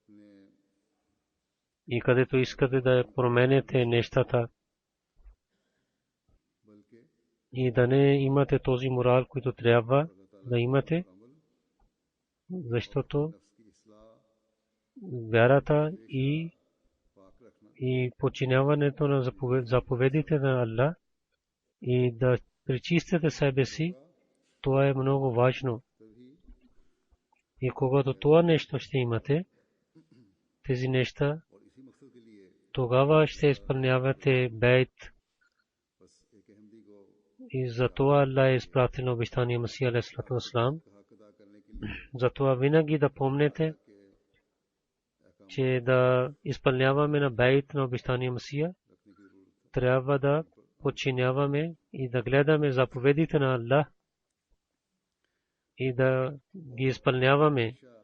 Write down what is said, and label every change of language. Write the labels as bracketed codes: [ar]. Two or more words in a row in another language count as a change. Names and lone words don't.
[bg] И където искате да променете нещата и да не имате този морал, който трябва да имате, защото вярата и подчиняването на заповедите на Аллах и да пречистите себе си, това е много важно. И когато това нещо ще имате, тези неща, тогава ще изпълнявате бейт. И затова Аллах е изпратил обещания Масия [ar] عليه الصلاة والسلام. [bg] Затова винаги да помните, че да изпълняваме на бейт на обещания Масия, трябва да подчиняваме и да гледаме заповедите на Аллах и да ги изпълняваме.